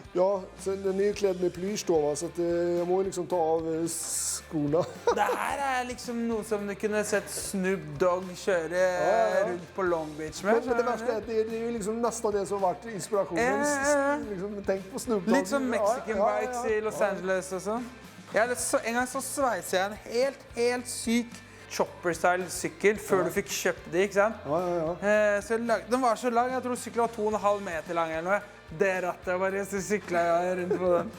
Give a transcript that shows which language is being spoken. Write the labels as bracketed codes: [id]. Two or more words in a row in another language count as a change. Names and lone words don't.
[sv] Ja, så den är ju klädd med plysch då, va? Så att, jag må liksom ta av skorna. [no] Det her er liksom noe som du kunne sett Snoop Dogg kjøre rundt på Long Beach med. [sv] Men det värsta är att det är ju liksom nästan det som har varit inspirationen. Liksom, tänk på Snoop Dogg. [no] Litt som [en] Mexican Bikes [no] i Los Angeles og sånn. En gang så sveiset jeg en helt syk chopper-style sykkel før du fikk kjøpt det, ikke sant? Ja. Så den var så lang, jeg tror sykkelen var 2,5 meter lang eller noe. Det rattet bare, så syklet jeg rundt på den.